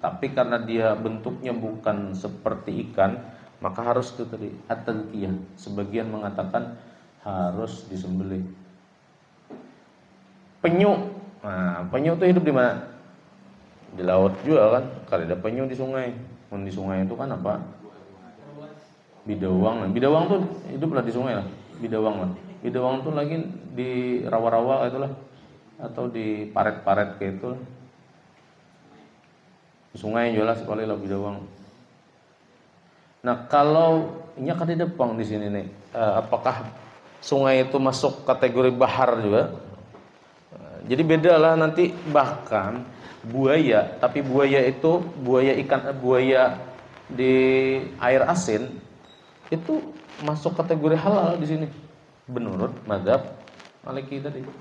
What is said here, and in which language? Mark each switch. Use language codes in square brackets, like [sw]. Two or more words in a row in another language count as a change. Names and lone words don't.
[id] Tapi karena dia bentuknya bukan seperti ikan, maka harus itu tadi at-tadhkiyah. Sebagian mengatakan harus disembelih. Penyu, nah penyu itu hidup di mana? Di laut juga kan. Kalau ada penyu di sungai, di sungai itu kan apa? Bidawang. Bidawang tuh hiduplah di sungai lah. Bidawang tuh lagi di rawa-rawa itulah, atau di paret-paret kayak itu. Di sungai jelas sekali lah bidawang. Nah kalau ini kan di depan di sini nih, apakah sungai itu masuk kategori bahar juga? Jadi beda lah nanti, bahkan buaya, tapi buaya itu buaya di air asin itu masuk kategori halal di sini menurut mazhab Maliki tadi.